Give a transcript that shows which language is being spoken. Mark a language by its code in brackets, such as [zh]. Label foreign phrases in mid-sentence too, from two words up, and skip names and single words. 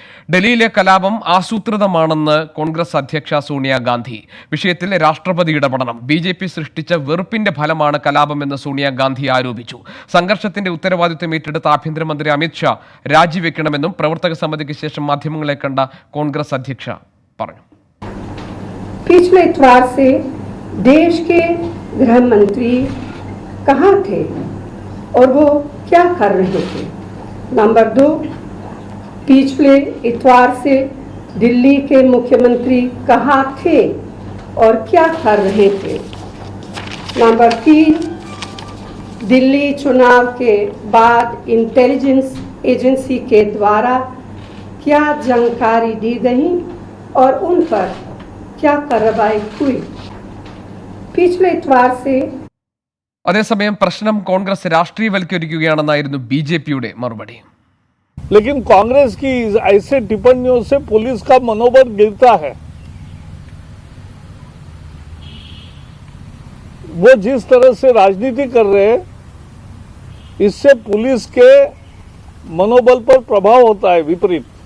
[ml] ഡൽഹിയിലെ കലാപം ആസൂത്രിതമാണെന്ന് കോൺഗ്രസ് അധ്യക്ഷ സോണിയാഗാന്ധി. വിഷയത്തിൽ രാഷ്ട്രപതി ഇടപെടണം. BJP സൃഷ്ടിച്ച വെറുപ്പിന്റെ ഫലമാണ് കലാപമെന്ന് സോണിയാഗാന്ധി ആരോപിച്ചു. സംഘർഷത്തിന്റെ ഉത്തരവാദിത്വം ഏറ്റെടുത്ത ആഭ്യന്തരമന്ത്രി അമിത്ഷാ രാജിവെക്കണമെന്നും പ്രവർത്തക സമിതിക്ക് ശേഷം മാധ്യമങ്ങളെ കണ്ട കോൺഗ്രസ് അധ്യക്ഷ പറഞ്ഞു. [hi] पिछले इतवार से देश के गृह मंत्री कहाँ थे और वो क्या कर रहे थे? नंबर 2, पिछले इतवार से दिल्ली के मुख्यमंत्री कहाँ थे और क्या कर रहे थे? नंबर 3, दिल्ली चुनाव के बाद [en] intelligence agency [hi] के द्वारा क्या जानकारी दी गई और उन पर क्या कार्रवाई हुई? पिछले इतवार से [ml] അതേസമയം പ്രശ്നം കോൺഗ്രസ് രാഷ്ട്രീയവൽക്കരിക്കുകയാണെന്നായിരുന്നു BJPയുടെ മറുപടി. [hi] लेकिन कांग्रेस की ऐसे टिप्पणियों से पुलिस का मनोबल गिरता है। वो जिस तरह से राजनीति कर रहे हैं, इससे पुलिस के मनोबल पर प्रभाव होता है विपरीत।